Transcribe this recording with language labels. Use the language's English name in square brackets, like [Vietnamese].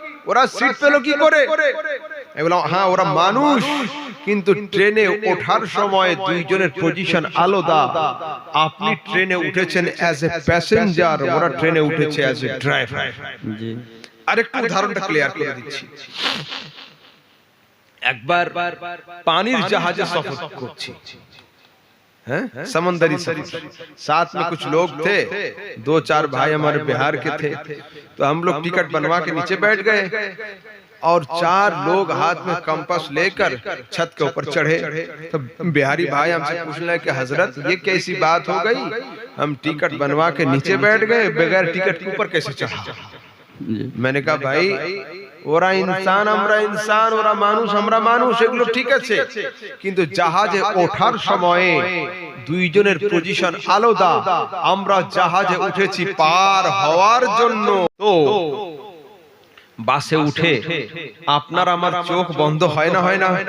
[Bangla] ওরা সিট পেল কি করে? আমি বললাম, হ্যাঁ ওরা মানুষ, কিন্তু ট্রেনে ওঠার সময় দুইজনের পজিশন আলাদা। আপনি ট্রেনে উঠেছেন [English] as a passenger, [Bangla] ওরা ট্রেনে উঠেছে [English] As a driver. [Bangla] জি। আরেকটু উদাহরণটা ক্লিয়ার করে দিচ্ছি। একবার পানির জাহাজে সফর করছি, [Hindi] समंदरी सफर, साथ में कुछ लोग थे, 2-4 भाई हमारे बिहार के थे। तो हम लोग टिकट बनवा के नीचे बैठ गए और 4 लोग हाथ में कंपास लेकर छत के ऊपर चढ़े। तो बिहारी भाई हमसे पूछने लगे कि हजरत ये कैसी बात हो गई, हम टिकट बनवा के नीचे बैठ गए, बगैर टिकट के ऊपर कैसे चढ़ा? मैंने कहा भाई [Bangla] ওরা ইনসান, আমরা ইনসান, ওরা মানুষ, আমরা মানুষ, এগুলো ঠিক আছে, কিন্তু জাহাজে ওঠার সময়ে দুইজনের পজিশন আলাদা। আমরা জাহাজে উঠেছি পার হওয়ার জন্য, তো বাসে উঠে আপনার আমার চোখ বন্ধ হয় না? হয় না?